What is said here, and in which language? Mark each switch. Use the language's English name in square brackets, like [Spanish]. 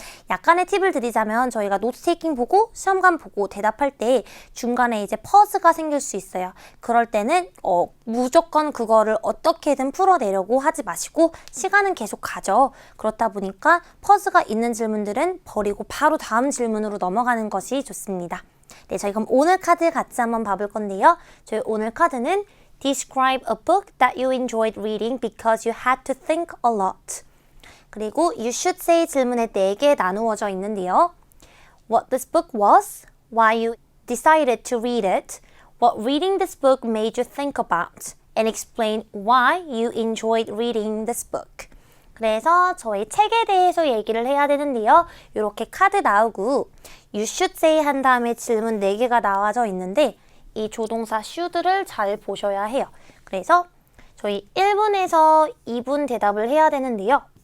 [Korean] 약간의 팁을 드리자면 저희가 노트 테이킹 보고 시험관 보고 대답할 때 중간에 이제 퍼즈가 생길 수 있어요. 그럴 때는 무조건 그거를 어떻게든 풀어내려고 하지 마시고 시간은 계속 가죠. 그렇다 보니까 퍼즈가 있는 질문들은 버리고 바로 다음 질문으로 넘어가는 것이 좋습니다. 네, 저희 그럼 오늘 카드 같이 한번 봐볼 건데요. 저희 오늘 카드는 [English] Describe a book that you enjoyed reading because you had to think a lot. [Korean] 그리고 [English] You should say [Korean] 질문에 4개 나누어져 있는데요. [English] What this book was, why you decided to read it, what reading this book made you think about, and explain why you enjoyed reading this book. [Korean] 그래서 저희 책에 대해서 얘기를 해야 되는데요. 이렇게 카드 나오고 [English] You should say [Korean] 한 다음에 질문 4개가 나와져 있는데 이 조동사 should를 잘 보셔야 해요. 그래서 저희 1분에서 2분 대답을 해야 되는데요.